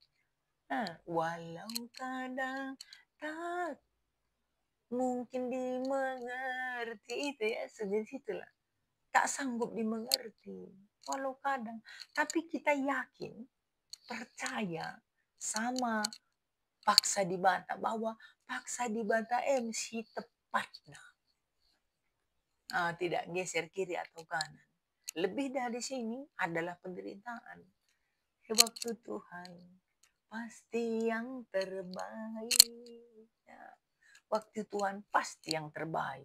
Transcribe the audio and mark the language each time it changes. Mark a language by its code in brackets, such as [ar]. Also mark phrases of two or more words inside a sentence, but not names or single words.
[id] Walau kadang tak mungkin dimengerti, itu ya, sedih situlah. Tak sanggup dimengerti, walau kadang. Tapi kita yakin, percaya sama paksa di bata, bahwa paksa di bata MC tepat. Tidak geser kiri atau kanan. Lebih dari sini adalah penderitaan. Waktu Tuhan pasti yang terbaik. Ya, waktu Tuhan pasti yang terbaik.